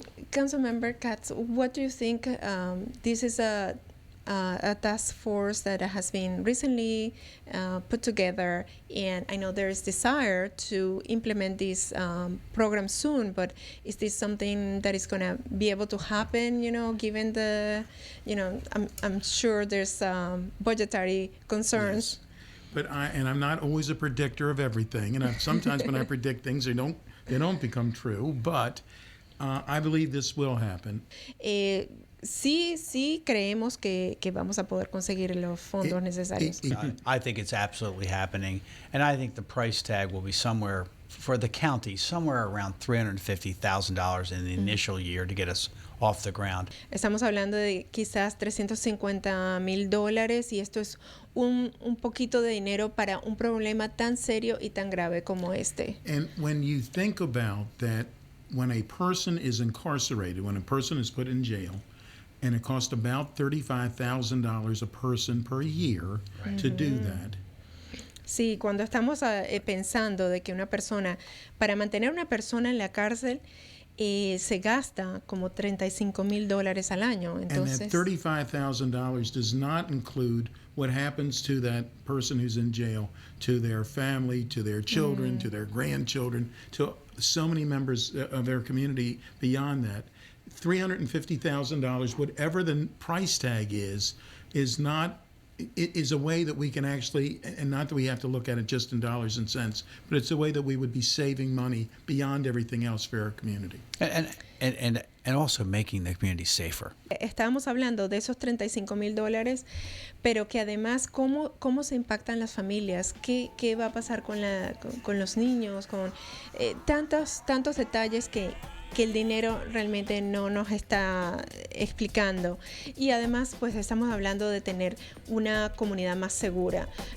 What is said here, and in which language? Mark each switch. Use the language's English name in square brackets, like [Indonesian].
[English] Councilmember Katz, what do you think? This is a task force that has been recently put together, and I know there is desire to implement this program soon, but is this something that is going to be able to happen, given the, I'm sure there's budgetary concerns. Yes. But I'm not always a predictor of everything, and sometimes when I predict things, they don't become true, but I believe this will happen. [Spanish] Sí creemos que vamos a poder conseguir los fondos necesarios. [English] I think it's absolutely happening, and I think the price tag will be somewhere for the county, somewhere around $350,000 in the initial year to get us off the ground. [Spanish] Estamos hablando de quizás $350,000 y esto es un poquito de dinero para un problema tan serio y tan grave como este. [English] And when you think about that, when a person is incarcerated, when a person is put in jail, and it costs about $35,000 a person per year to do that. [Spanish] Sí, cuando estamos pensando de que una persona, para mantener una persona en la cárcel, se gasta como $35,000 al año. Entonces, [English] and that $35,000 does not include what happens to that person who's in jail, to their family, to their children, to their grandchildren, to so many members of their community beyond that. $350,000, whatever the price tag is not. It is a way that we can actually, and not that we have to look at it just in dollars and cents, but it's a way that we would be saving money beyond everything else for our community. And also making the community safer. [Spanish] Estábamos hablando de esos $35,000, pero que además cómo se impactan las familias, qué va a pasar con los niños, con tantos detalles que el dinero realmente no nos está explicando. Y además, pues estamos hablando de tener una comunidad más segura.